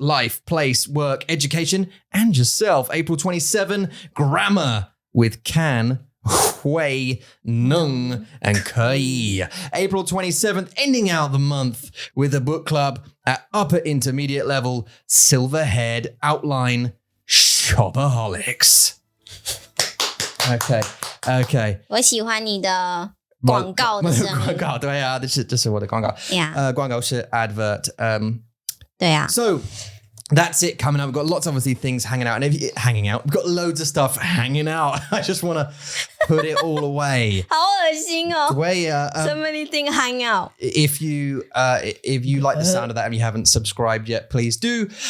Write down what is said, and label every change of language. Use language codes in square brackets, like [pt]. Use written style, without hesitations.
[en] Life, place, work, education, and yourself. April 27, grammar with can, hui, nung, and kei. April 27th, ending out the month with a book club at upper intermediate level, silver-haired outline, shopaholics. Okay. [zh] 我喜欢你的广告的声音。广告，对啊，这是我的广告。 [en] Yeah. [zh] 广告是 advert. 对啊。 [en] So that's it coming up. We've got lots of obviously things hanging out. And hanging out. We've got loads of stuff hanging out. I just want to put it all away. [zh] 好恶心哦。对啊。 [en] So many things hang out. If you like the sound of that and you haven't subscribed yet, please do.